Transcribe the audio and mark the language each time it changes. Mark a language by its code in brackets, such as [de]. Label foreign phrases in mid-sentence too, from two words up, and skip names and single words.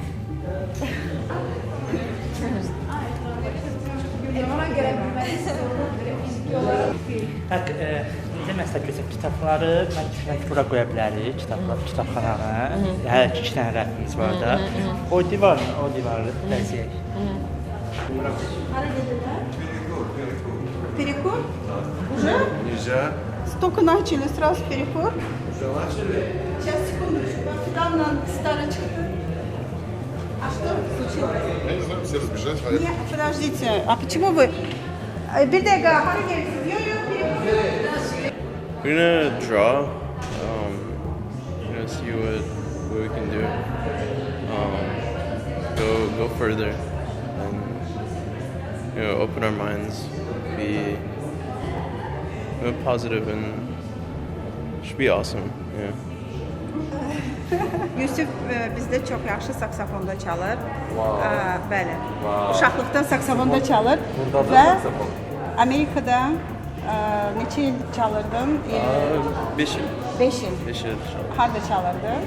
[az] Ona görə fiziki olaraq Necə məsələ götürək kitabları, mən düşünürəm ki, bura qoya bilərik, kitabxananı. Hər iki dənə rəfimiz var da. O divarı bəzəyək. Hara gedirlər? [ru] Перекур? Уже? [az] Nizə? [ru] Только начали, сразу перекур. Сейчас, секундочку, вам недавно старый çıktı. А что случилось? Я не знаю, все разбежались. Нет, подождите, а почему вы... [tr] Bir dakika, hara gelirsiniz? Yok yok, [ru] перекур. [en] We're gonna draw, see what we can do, go further, and open our minds, be positive, and should be awesome. Yeah. [az] Yusuf bizdə çox yaxşı saksafonda çalır. Bəli. Uşaqlıqdan saksafonda çalır və Amerikada neçə il çalırdım? [tr] 5 yıl. 5 yıl. 5 yıl. [az] Harada çalırdın?